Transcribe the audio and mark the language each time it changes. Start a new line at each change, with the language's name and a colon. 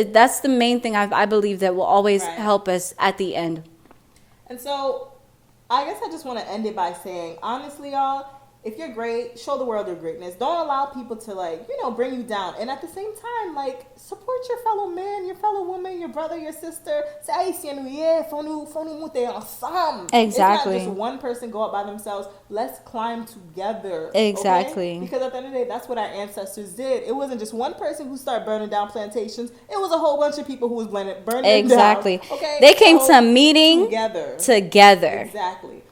English: That's the main thing I believe that will always help us at the end. And so, I guess I just want to end it by saying, honestly, y'all, if you're great, show the world your greatness. Don't allow people to bring you down. And at the same time, support your fellow man, your fellow woman, your brother, your sister.
Haitian Creole: C'est Haitian, faut nous monter ensemble.
English: Exactly. It's not just one person go up by themselves. Let's climb together. Exactly. Okay? Because at the end of the day, that's what our ancestors did. It wasn't just one person who started burning down plantations. It was a whole bunch of people who was burning them down. Okay? They came to a meeting together. Exactly.